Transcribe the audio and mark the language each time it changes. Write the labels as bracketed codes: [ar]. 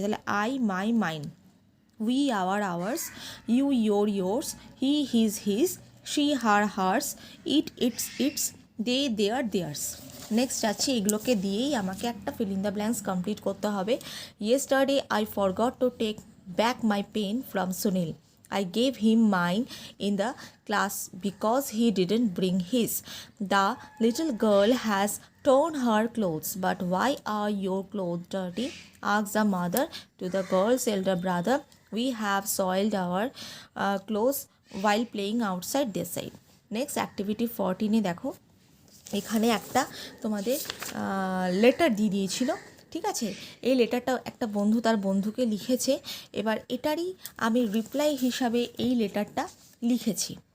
[en] তাহলে I, my, mine, we, our, ours, you, your, yours, he, his, his, she, her, hers, it, its, its, they, their, theirs. [bn] Next যাচ্ছি, এগুলোকে দিয়েই আমাকে একটা fill in the blanks complete করতে হবে। [en] Yesterday I forgot to take back my pen from Sunil. I gave him mine in the class because he didn't bring his. The little girl has torn her clothes. But why are your clothes dirty? Asked the mother to the girl's elder brother. We have soiled our clothes while playing outside this side. [bn] Next, activity 14-এ দেখো, এখানে একটা তোমাদের letter দিয়ে দিয়েছিল, ঠিক আছে। এই লেটারটা একটা বন্ধু তার বন্ধুকে লিখেছে। এবার এটারই আমি রিপ্লাই হিসাবে এই লেটারটা লিখেছি।